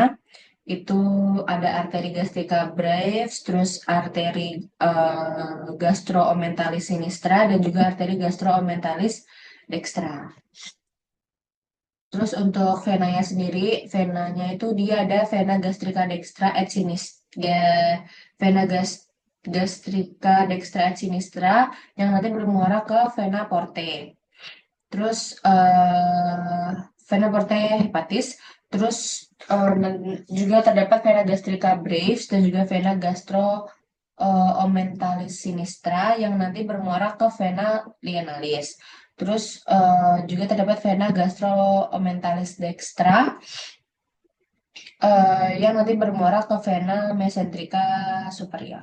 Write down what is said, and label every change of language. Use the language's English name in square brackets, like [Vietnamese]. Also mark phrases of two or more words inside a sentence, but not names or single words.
[Indonesian] Itu ada arteri [Latin] gastrica brevis, [Indonesian] terus arteri [Latin] gastroomenthalis sinistra [Indonesian] dan juga arteri [Latin] gastroomenthalis dextra. [Indonesian] Terus untuk venanya sendiri, venanya itu dia ada vena [Latin] gastrica dextra et sinistra, [Indonesian] vena [Latin] gastrica dextra et sinistra [Indonesian] yang nanti bermuara ke vena porte. Terus vena [Latin] porte hepatis, [Indonesian] terus juga terdapat vena [Latin] gastrica brevis [Indonesian] dan juga vena [Latin] gastroomenthalis sinistra [Indonesian] yang nanti bermuara ke vena lienalis. Terus juga terdapat vena [Latin] gastroomenthalis dextra [Indonesian] yang nanti bermuara ke vena [Latin] mesenterica superior.